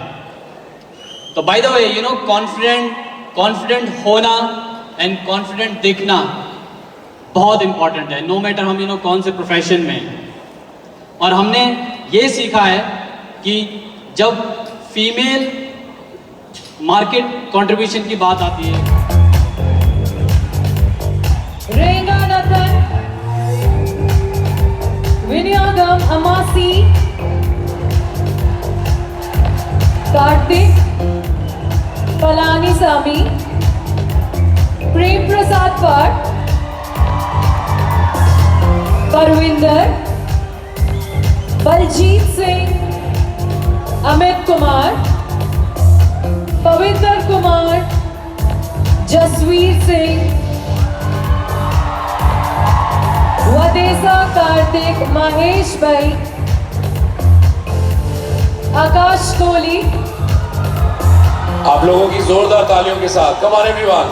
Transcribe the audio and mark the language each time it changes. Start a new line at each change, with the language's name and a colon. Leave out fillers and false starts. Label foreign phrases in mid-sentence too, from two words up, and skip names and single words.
Hindi: तो
English: by the way you know
Hindi: कॉन्फिडेंट होना एंड कॉन्फिडेंट दिखना बहुत इंपॉर्टेंट है,
English: no matter
Hindi: हम कौन से प्रोफेशन में हैं. और हमने ये सीखा है कि जब
English: female market contribution
Hindi: की बात आती है, Renganathan, Vinyagam Amasi, Kartik, Palani Sami, Prem Prasad Bhatt, Parvinder, Baljeet Singh, Amit Kumar, Pavitra Kumar, Jasveer Singh, वदेसा कार्तिक, महेश भाई, आकाश कोहली, आप लोगों की जोरदार तालियों के साथ
English: come on everyone.